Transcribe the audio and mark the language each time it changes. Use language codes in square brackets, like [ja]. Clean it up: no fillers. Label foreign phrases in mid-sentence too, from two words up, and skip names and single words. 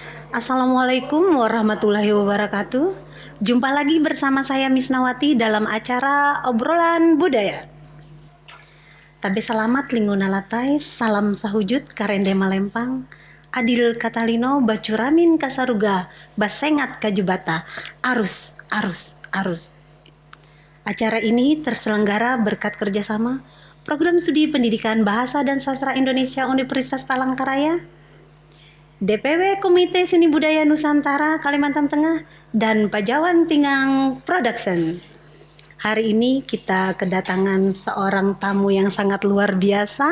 [id] Assalamualaikum warahmatullahi wabarakatuh. Jumpa lagi bersama saya Misnawati dalam acara obrolan budaya. [nij] Tabe selamat linguna latai, salam sahujud karende malempang, [knx] adil katalino bacuramin kasaruga, basengat kajubata, arus, arus, arus. [id] Acara ini terselenggara berkat kerjasama Program Studi Pendidikan Bahasa dan Sastra Indonesia Universitas Palangkaraya, DPW Komite Seni Budaya Nusantara Kalimantan Tengah, dan Pajawan Tingang Production. Hari ini kita kedatangan seorang tamu yang sangat luar biasa.